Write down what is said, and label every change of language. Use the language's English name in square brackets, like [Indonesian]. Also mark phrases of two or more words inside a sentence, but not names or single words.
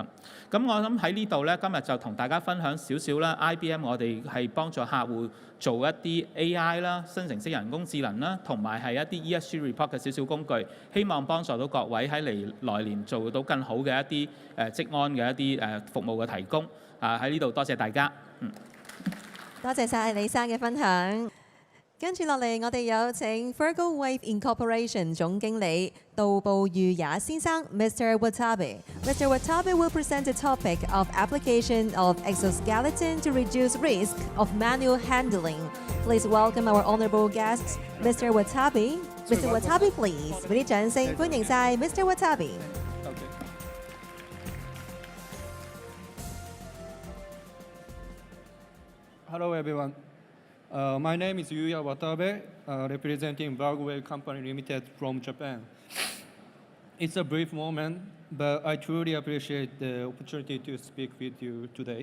[Cantonese] 咁我諗喺呢度咧，今日就同大家分享少少啦。IBM 我哋係幫助客戶做一啲 AI 啦、生成式人工智能啦，同埋係一啲 [English] ESG report [Cantonese] 嘅少少工具，希望幫助到各位喺來年做到更好嘅一啲職安嘅一啲服務嘅提供。喺呢度多謝大家。多謝晒李生嘅分享。跟住落嚟，我哋有請 Virgo Wave Inc 總經理渡部裕也先生 Mr. [English] Watabe。Mr. Watabe will present the topic of application of exoskeleton to reduce risk of manual handling. Please welcome our honourable guests, Mr. Watabe. Mr. Watabe, please， [Cantonese] 俾啲掌聲歡迎晒 Mr. Watabe。 [English] Hello everyone. My name is Yuya Watabe, representing Virgo Wave Company Limited from Japan. It's a brief moment, but I truly appreciate the opportunity to speak with you today.